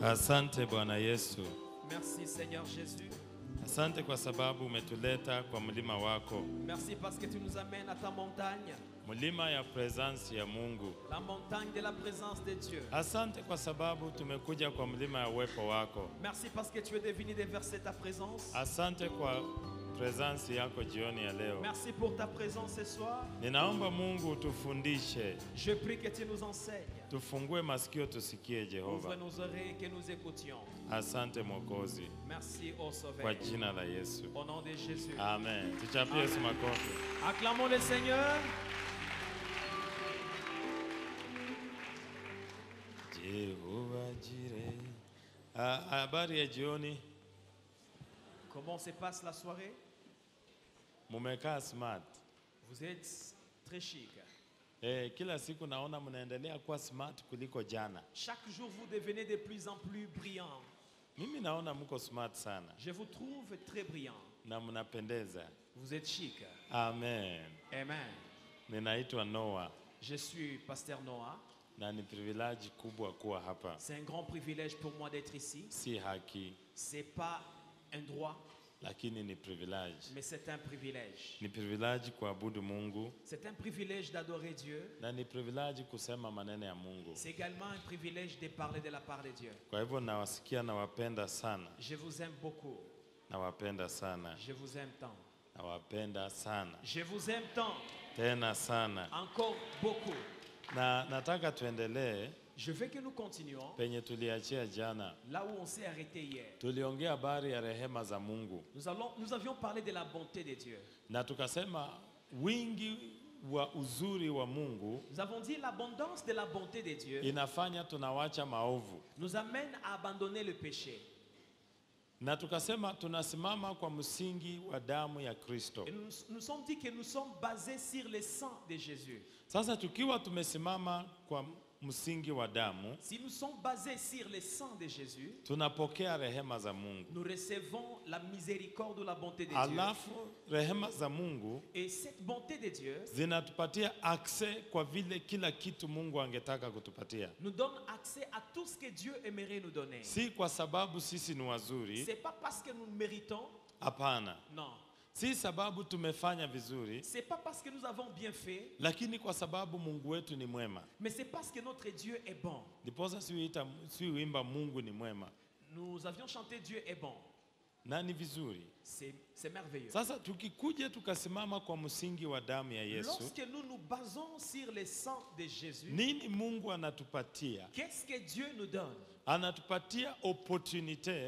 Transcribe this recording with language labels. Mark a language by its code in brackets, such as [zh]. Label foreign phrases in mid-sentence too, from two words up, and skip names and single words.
[sw] Asante Bwana Yesu. [fr] Merci Seigneur Jésus. [sw] Asante kwa sababu umetuleta kwa mlima wako. [fr] Merci parce que tu nous amènes à ta montagne. [sw] Mlima ya presence ya Mungu. [fr] La montagne de la présence de Dieu. [sw] Asante kwa sababu tumekuja kwa mlima ya uwepo wako. [fr] Merci parce que tu es venu déverser ta présence. [sw] Asante kwa presence yako jioni ya leo. [fr] Merci pour ta présence ce soir. [sw] Ninaomba Mungu utufundishe. [fr] Je prie que tu nous enseignes. [sw] Tufungue masikio tusikie Jehova. [fr] Ouvre nos oreilles que nous écoutions. [sw] Asante Mwokozi. [fr] Merci au Sauveur. [sw] Kwa jina la Yesu. [fr] Au nom de Jésus. [sw] Amen. Tuchapie Yesu makofi. [fr] Acclamons le Seigneur. [sw] Jehova Jire. Habari ya jioni. [fr] Comment se passe la soirée? [sw] Mumekaa smart. [fr] Vous êtes très chic. [sw] Kila siku naona mnaendelea kuwa smart kuliko jana. [fr] Chaque jour vous devenez de plus en plus brillant. [sw] Mimi naona mko smart sana. [fr] Je vous trouve très brillant. [sw] Na mnapendeza. [fr] Vous êtes chic. [sw] Amen. Amen. Ninaitwa Noah. [fr] Je suis pasteur Noah. [sw] Na ni privilege kubwa kuwa hapa. [fr] C'est un grand privilège pour moi d'être ici. [sw] Si haki. [fr] C'est pas un droit. [sw] Lakini ni privilege. [fr] Mais c'est un privilège. [sw] Ni privilege kuabudu Mungu. [fr] C'est un privilège d'adorer Dieu. [sw] Na ni privilege kusema maneno ya Mungu. [fr] C'est également un privilège de parler de la part de Dieu. [sw] Kwa hivyo nawasikia na wapenda sana. [fr] Je vous aime beaucoup. [sw] Nawapenda sana. [fr] Je vous aime tant. [sw] Nawapenda sana. [fr] Je vous aime tant. [sw] Tena sana. [fr] Encore beaucoup. [sw] Na nataka tuendelee. [fr] Je veux que nous continuons. [sw] Penye tuliachia jana. [fr] Là où on s'est arrêté hier. [sw] Tuliongea habari ya rehema za Mungu. [fr] Nous avions parlé de la bonté de Dieu. [sw] Na tukasema wingi wa uzuri wa Mungu. [fr] Nous avons dit l'abondance de la bonté de Dieu. [sw] Inafanya tunawacha maovu. [fr] Nous amène à abandonner le péché. [sw] Na tukasema tunasimama kwa msingi wa damu ya Kristo. [fr] Et nous sommes dit que nous sommes basés sur le sang de Jésus. [sw] Sasa tukiwa tumesimama kwa msingi wa damu, [fr] si nous sommes basés sur le sang de Jésus, [sw] tunapokea rehema za Mungu. [fr] Nous recevons la miséricorde ou la bonté de Dieu. [sw] Alafu rehema za Mungu, [fr] et cette bonté de Dieu, [sw] zinatupatia accès kwa vile kila kitu Mungu angetaka kutupatia. [fr] Nous donne accès à tout ce que Dieu aimerait nous donner. [sw] Si kwa sababu sisi ni wazuri. [fr] C'est pas parce que nous le méritons. [sw] Hapana. [fr] Non. [sw] Si sababu tumefanya vizuri. [fr] C'est pas parce que nous avons bien fait. [sw] Lakini kwa sababu Mungu wetu ni mwema. [fr] Mais c'est parce que notre Dieu est bon. [sw] Ndiposa si uimba Mungu ni mwema. [fr] Nous avions chanté Dieu est bon. [sw] Na ni vizuri. [fr] C'est merveilleux. [sw] Sasa tukikuja tukasimama kwa msingi wa damu ya Yesu. [fr] Lorsque nous nous basons sur le sang de Jésus. [sw] Nini Mungu anatupatia? [fr] Qu'est-ce que Dieu nous donne? [sw] Anatupatia opportunité.